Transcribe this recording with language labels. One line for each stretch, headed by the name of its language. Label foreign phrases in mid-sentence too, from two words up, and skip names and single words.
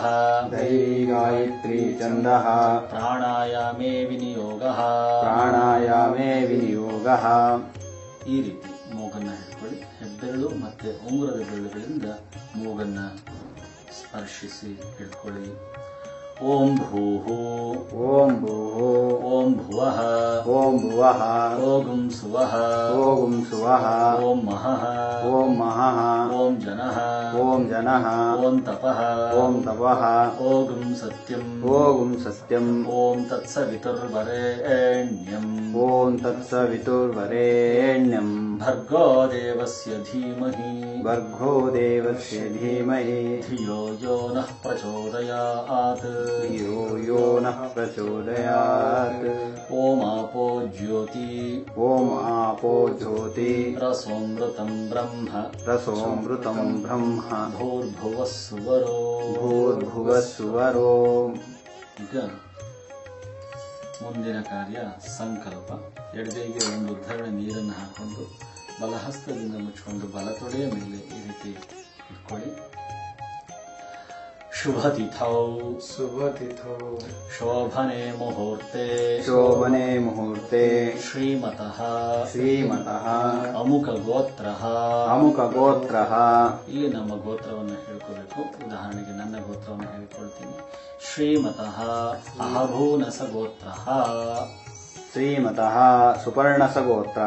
Sanskrit: ದೈವೀ ಗಾಯತ್ರಿ ಛಂದಃ. ಪ್ರಾಣಾಯಾಮೇ ವಿನಿಯೋಗಃ. ಪ್ರಾಣಾಯಾಮೇ ವಿನಿಯೋಗಃ.
Kannada: ಈ ರೀತಿ ಮೂಗನ್ನ ಹಿಡ್ಕೊಳ್ಳಿ. ಹೆಬ್ಬೆರಳು ಮತ್ತೆ ಉಂಗುರದ ಬೆರಳುಗಳಿಂದ ಮೂಗನ್ನ ಸ್ಪರ್ಶಿಸಿ ಹಿಡ್ಕೊಳ್ಳಿ.
Sanskrit: ಓಂ ಭೂಹು. ಓಂ ಭೂಹು. ಓಂ ಭುವಃ. ಓಂ ಭುವಃ. ಓಂ ಸುವಃ. ಓಂ ಸುವಃ. ಓಂ ಮಹಃ. ಓಂ ಮಹಃ. ಓಂ ಜನಃ. ಓಂ ಜನಃ. ಓಂ ತಪಃ. ಓಂ ತಪಃ. ಓಂ ಸತ್ಯಂ. ಓಂ ಸತ್ಯಂ. ಓಂ ತತ್ಸವಿತುರ್ವರೆಣ್ಯಂ. ಓಂ ತತ್ಸವಿತುರ್ವರೆಣ್ಯಂ. ಭರ್ಗೋ ದೇವಸ್ಯ ಧೀಮಹಿ. ಭರ್ಗೋ ದೇವಸ್ಯ ಧೀಮಹಿ. ಧಿಯೋ ಯೋ ನಃ ಪ್ರಚೋದಯಾತ್. ಧಿಯೋ ಯೋ ನಃ ಪ್ರಚೋದಯಾತ್. ಓಂ ಆಪೋ ಜ್ಯೋತಿ. ಓಂ ಆಪೋ ಜ್ಯೋತಿ. ರಸೋಮೃತಂ ಬ್ರಹ್ಮ. ರಸೋಮೃತಂ ಬ್ರಹ್ಮ. ಭೂರ್ಭುವಃ ಸುವರೋ. ಭೂರ್ಭುವಃ ಸುವರೋ.
Kannada: ಈಗ ಮುಂದಿನ ಕಾರ್ಯ ಸಂಕಲ್ಪ. ಎಡಗೈಗೆ ಒಂದು ಉದ್ಧರಣೆ ನೀರನ್ನು ಹಾಕೊಂಡು ಬಲಹಸ್ತದಿಂದ ಮುಚ್ಚಿಕೊಂಡು ಬಲತೊಡೆಯ ಮೇಲೆ ಈ ರೀತಿ ಇಟ್ಕೊಳ್ಳಿ.
Sanskrit: ಶುಭತಿಥೌ शुभतिथौ ಶೋಭನೆ ಮುಹೂರ್ತೆ ಶೋಭನೆ ಮುಹೂರ್ತೆ ಶ್ರೀಮತಃ ಶ್ರೀಮತಃ ಅಮುಕ ಗೋತ್ರಃ ಅಮುಕ ಗೋತ್ರಃ.
Kannada: ಇಲ್ಲಿ ನಮ್ಮ ಗೋತ್ರವನ್ನು ಹೇಳ್ಕೋಬೇಕು. ಉದಾಹರಣೆಗೆ ನನ್ನ ಗೋತ್ರವನ್ನು ಹೇಳಿಕೊಳ್ತೀನಿ.
Sanskrit: ಶ್ರೀಮತಃ ಅಹಭೂನಸ ಗೋತ್ರಃ. ಶ್ರೀಮತಃ ಸುಪರ್ಣಸ ಗೋತ್ರಃ.